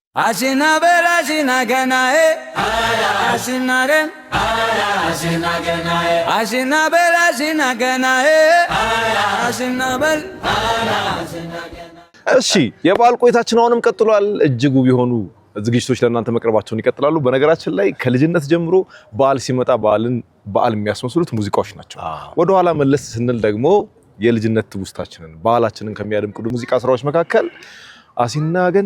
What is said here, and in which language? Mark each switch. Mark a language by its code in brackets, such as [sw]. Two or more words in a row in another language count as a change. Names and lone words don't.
[am] Ashina bela ashina genae, ashina ren, ashina genae, ashina bela ashina genae, ashina bel, ashina genae. እሺ የበዓል ቆይታችን አሁንም ቀጥሏል። እጅጉ ቢሆኑ ዝግጅቶች ለእናንተ መቅረባቸውን ይቀጥላሉ። በነገራችን ላይ ከልጅነት ጀምሮ በዓል ሲመጣ በዓል የሚያስመስሉት ሙዚቃዎች ናቸው። ወደ ኋላ መለስ ስንል ደግሞ የልጅነት ትውስታችንን በዓላችንን ከሚያደምቁ ሙዚቃ ስራዎች መካከል አሲናገን